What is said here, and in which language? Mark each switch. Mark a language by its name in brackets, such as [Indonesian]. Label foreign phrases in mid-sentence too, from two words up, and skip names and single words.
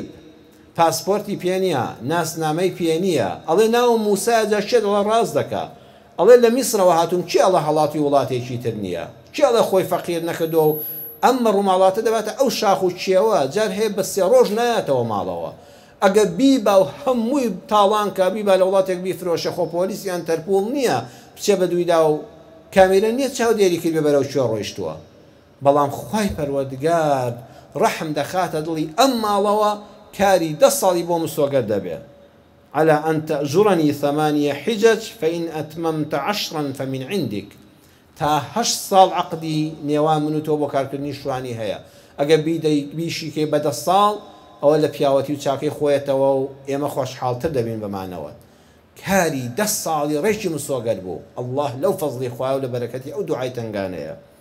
[Central Kurdish] پاسپۆرتی پێ نییە ناسنامەی پێ نییە ئەڵێ ناوم موسایە شێت ئەڵە ڕاست دەکا ئەڵێ لە میسرەوە هاتووم چی ئەڵە هەڵاتی وڵاتێکی تر نییە چی ئەڵە خۆی فەقیر نەکردو و ئەمە ڕووماڵاتە دەباتە ئەو شاخ و چیەوە جار هەیە بە 3 ڕۆژ نایەتەوە ماڵەوە ئەگە بیبا و هەمووی تاڵان کا بیبا لە وڵاتێک بیفرۆشە خۆ پۆلیسیان تەرپۆڵ نییە بچێ بە دوویدا و کامیرە نییە چاودێری کرد بەرەو کوێ ڕۆیشتووە. بەڵام خوای پەروەردگار ڕەحم دەخاتە دڵی ئەم ماڵەوە کاری 10 ساڵی بۆ مسۆگەر دەبێت [Arabic] على أن تأجرني 8 حجج فإن أتممت 10 فمن عندك [Central Kurdish] تا 8 ساڵ عقدی نێوان من و تۆ بۆ کارکردنی شوانی هەیە ئەگە بیشیکەی بە 10 ساڵ ئەوە لە پیاوەتی و چاکەی خۆیەتەوە و ئێمە خۆشحاڵتر دەبین بەمانەوە. کاری 10 ساڵی ڕێکی مسۆگەر بوو الله لەو فەزلی خوایە و لە بەرەکەتی ئەو دوعای تنگانەیە.